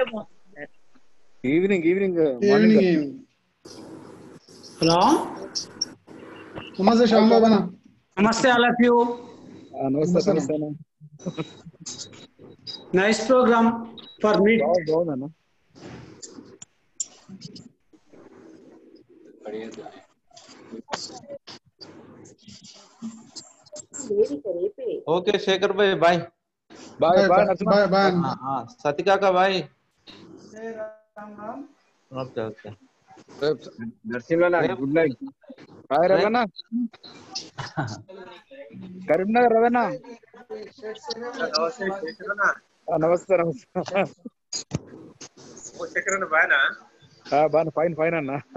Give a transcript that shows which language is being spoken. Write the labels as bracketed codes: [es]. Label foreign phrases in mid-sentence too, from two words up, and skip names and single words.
[te] ఈవినింగ్. హలో, నమస్తే శ్యామ్ బాబు అన్న. [en] నమస్తే all of you. [te] నమస్తే. [en] nice program for me. [te] బాగుందన్న. [hi] ओके शेखर भाई, बाय [en] bye bye bye. [hi] सती काका बाय. [en] okay okay. [te] నరసింహన్న [en] good night. [te] హాయ్ రవణ. కరీంనగర్ రవణ. నమస్తే. బాగా ఫైన్ అన్న.